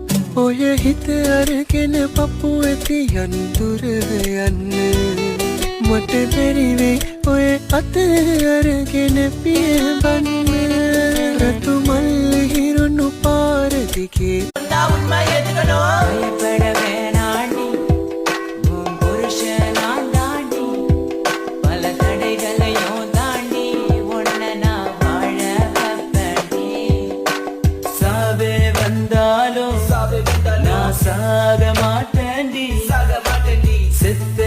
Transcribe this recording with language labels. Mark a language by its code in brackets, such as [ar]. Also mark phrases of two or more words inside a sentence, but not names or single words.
[si] ඔය හිත අරගෙන පපු ඇති යන්තුර යන්න මට බැරිවේ ඔය අත අරගෙන පියබන්න රතු මල් හිරුණු පාර දිගේ [ta] உண்மை எதுக்கணும் பயப்பட வேணாண்டி உன் புருஷன் நான் தாண்டி பல தடைகளையும் தாண்டி உன்னை நான் வாழ வைப்பேன்டி சாவே வந்தாலும் நான் சாக மாட்டேன்டி செத்து